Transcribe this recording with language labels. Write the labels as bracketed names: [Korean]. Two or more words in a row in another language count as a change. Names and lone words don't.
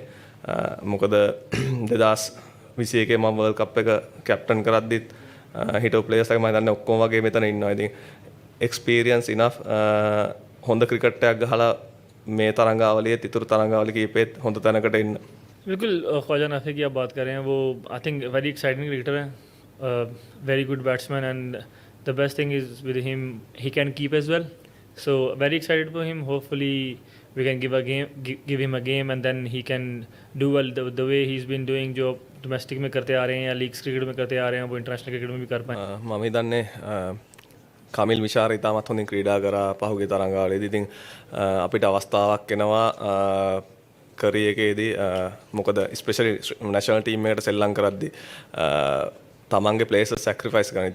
[Sinhala] මොකද 2021 මම [English] world cup [Sinhala] එක කැප්ටන් කරද්දිත් හිටපු ප්ලේයර්ස්ලා මම හිතන්නේ ඔක්කොම වගේ මෙතන ඉන්නවා. ඉතින් [English] experience enough [Sinhala] හොඳ ක්‍රිකට් එකක් ගහලා මේ තරඟාවලියේ ඉතුරු තරඟාවලිය කීපෙත් හොඳ තැනකට එන්න. [Hindi] बिल्कुल ख्वाजा नाफे की आप बात कर रहे हैं, वो [English] I think very exciting cricketer है, very good batsman and the best thing is with him he can keep as well, so very excited for him. Hopefully we can give him a game and then he can do well the way he's been doing. [Hindi] जो डोमेस्टिक में करते आ रहे हैं या [English] leagues cricket [Hindi] में करते आ रहे हैं वो [English] international cricket [Hindi] में भी कर पाए. [Sinhala] මම හිතන්නේ කමිල් මිෂාර ඉතාමත් හොඳින් ක්‍රීඩා කරා පහුගිය තරඟාවලියේදී. ඉතින් අපිට අවස්ථාවක් එනවා කරි එකේදී මොකද [English] specially national team [Sinhala] එකට සෙල්ලම් කරද්දී තමන්ගේ [English] place sacrifice [Sinhala] කරන.